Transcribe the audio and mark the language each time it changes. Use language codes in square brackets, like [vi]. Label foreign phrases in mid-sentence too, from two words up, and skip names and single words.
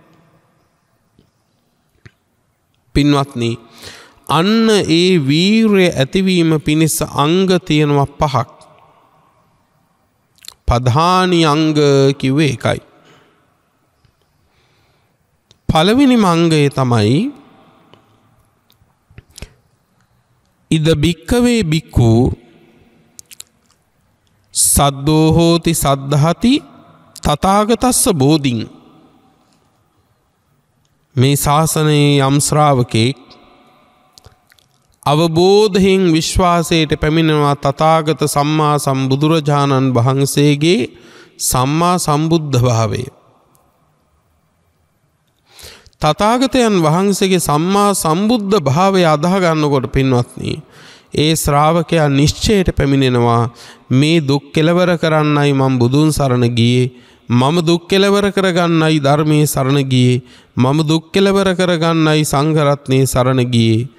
[si] පින්වත්නි අන්න ඒ වීරය ඇතිවීම පිණිස අංග තියෙනවා 5ක්. ප්‍රධානි අංග කිව්වේ එකයි. පළවෙනිම අංගය තමයි [pi] ඉද බික්කවේ බික්කු සද්දෝ හෝති සද්ධාති තථාගතස්ස බෝධින්. [si] මේ ශාසනයේ යම් ශ්‍රාවකෙක් අවබෝධයෙන් විශ්වාසයට පැමිණෙනවා තථාගත සම්මා සම්බුදුරජාණන් වහන්සේගේ සම්මා සම්බුද්ධ භාවය. තථාගතයන් වහන්සේගේ සම්මා සම්බුද්ධ භාවය අදාහ ගන්නකොට පින්වත්නි ඒ ශ්‍රාවකයා නිශ්චයට පැමිණෙනවා මේ දුක් කෙලවර කරන්නයි මම බුදුන් සරණ ගියේ, මම දුක් කෙලවර කරගන්නයි ධර්මයේ සරණ ගියේ, මම දුක් කෙලවර කරගන්නයි සංඝ රත්නයේ සරණ ගියේ.